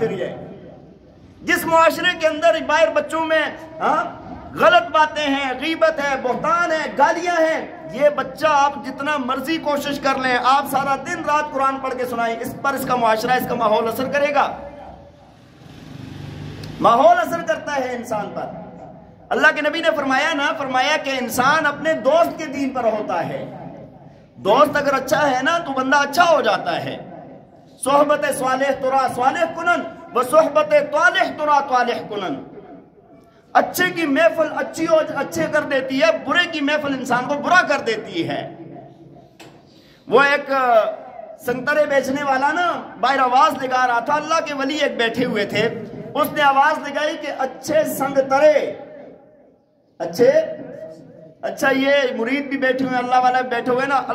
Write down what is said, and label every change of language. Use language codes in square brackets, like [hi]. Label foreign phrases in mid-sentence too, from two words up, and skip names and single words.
[ur] پھر یہ جس معاشرے کے اندر باہر بچوں میں غلط باتیں ہیں, غیبت ہے, بہتان ہے, گالیاں ہیں, یہ بچہ آپ جتنا مرضی کوشش کر لیں, آپ سارا دن رات قرآن پڑھ کے سنائیں, اس پر اس کا معاشرہ, اس کا ماحول اثر کرے گا. ماحول اثر کرتا ہے انسان پر. اللہ کے نبی نے فرمایا نا، فرمایا کہ انسان اپنے دوست کے دین پر ہوتا ہے. دوست اگر اچھا ہے نا تو بندہ اچھا ہو جاتا ہے. [fa] صحبت صالح ترا صالح کنن و صحبت طالح ترا طالح کنن. [ur] اچھے کی محفل اچھے کر دیتی ہے، برے کی محفل انسان کو برا کر دیتی ہے. وہ ایک سنگترے بیچنے والا نا باہر آواز لگا رہا تھا. اللہ کے ولی ایک بیٹھے ہوئے تھے، اس نے آواز لگائی کہ اچھے سنگترے، اچھا یہ مرید بھی بیٹھے ہوئے، اللہ والے بیٹھے ہوئے نا.